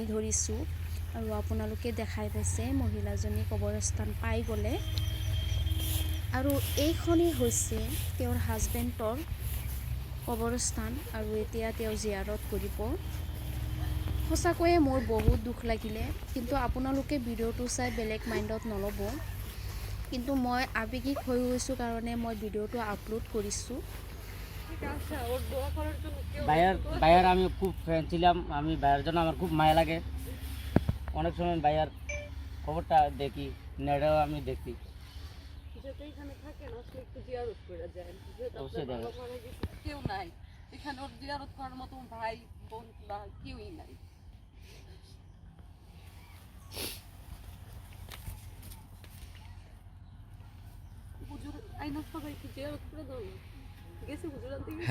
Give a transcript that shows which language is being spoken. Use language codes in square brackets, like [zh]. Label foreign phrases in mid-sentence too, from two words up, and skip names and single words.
[as] ধৰিছোঁ আৰু আপোনালোকে দেখাই পাইছে মহিলাজনী কবৰস্থান পাই গ'লে আৰু এইখনেই হৈছে তেওঁৰ হাজবেণ্ডৰ কবৰস্থান আৰু এতিয়া তেওঁ জিয়াৰত কৰিব সঁচাকৈয়ে মোৰ বহুত দুখ লাগিলে কিন্তু আপোনালোকে ভিডিঅ'টো চাই বেলেগ মাইণ্ডত নল'ব কিন্তু মই আৱেগিক হৈ গৈছোঁ কাৰণে মই ভিডিঅ'টো আপলোড কৰিছোঁ [bn] ভাইয়ার আমি খুব ফ্যান ছিলাম আমি ভাইয়ার জন্য আমার খুব মায়া লাগে অনেক সময় ভাইয়ার খবরটা দেখি নেটেও আমি দেখি এখানে থাকেন আসলে একটু জিয়ারত করে যায় কেউ নাই এখানে ওর জিয়ারত করার মতো ভাই বোন বা কেউই নাই হুজুর আইনা সবাই কি জিয়ারত করে দাও গেছে হুজুর আনতে গেছে